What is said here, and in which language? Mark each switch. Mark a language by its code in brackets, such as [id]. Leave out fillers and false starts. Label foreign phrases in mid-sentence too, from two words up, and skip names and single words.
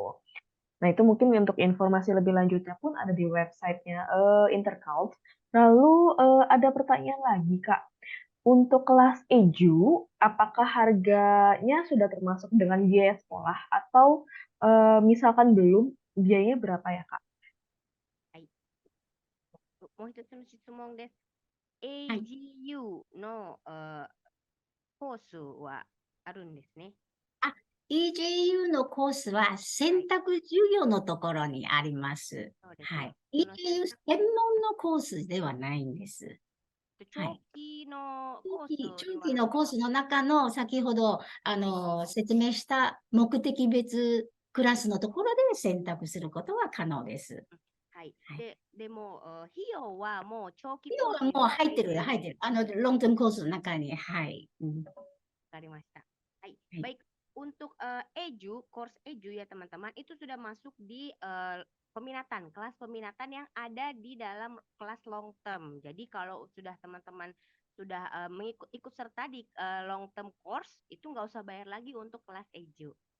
[id] Nah, itu mungkin untuk informasi lebih lanjutnya pun ada di website-nya Intercult. Lalu ada pertanyaan lagi, Kak. Untuk kelas EJU, apakah harganya sudah termasuk dengan biaya sekolah atau misalkan belum, biayanya berapa ya, Kak? [ja] もう一つの質問です。AGU のコースはあるんですね。 EJU のコースは選択授業のところにあります。そうですはね。い。EJU 専門のコースではないんです。長期のコースには長期のコースの中の先ほど説明した目的別クラスのところで選択することは可能です。はい。でも、費用はもう長期費用はもう入ってる。 [en] long term course [ja] の中に、はい。わかりました。 [id] はい。Baik, untuk EJU, course EJU ya teman-teman, itu sudah masuk di peminatan, kelas peminatan yang ada di dalam kelas [en] long term. [id] Jadi kalau sudah teman-teman sudah ikut serta di [en] long term course, [id] itu nggak usah bayar lagi untuk kelas EJU.